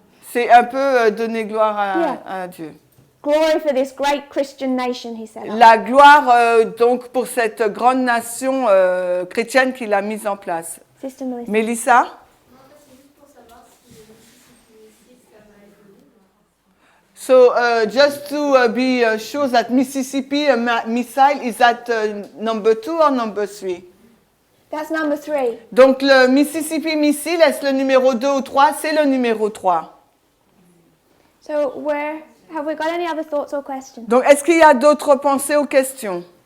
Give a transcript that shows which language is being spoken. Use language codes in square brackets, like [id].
[fr] C'est un peu donner gloire à Dieu. [en] Glory for this great Christian nation, he said. [fr] La gloire donc pour cette grande nation chrétienne qu'il a mise en place. [en] Sister Melissa. [fr] Mélissa? [en] So just to be sure that Mississippi missile is at number 2 or number 3? That's number 3. [fr] Donc le Mississippi missile, est-ce le numéro 2 ou 3? C'est le numéro 3. [en] So have we got any other thoughts or questions? [fr] Donc est-ce qu'il y a d'autres pensées ou questions?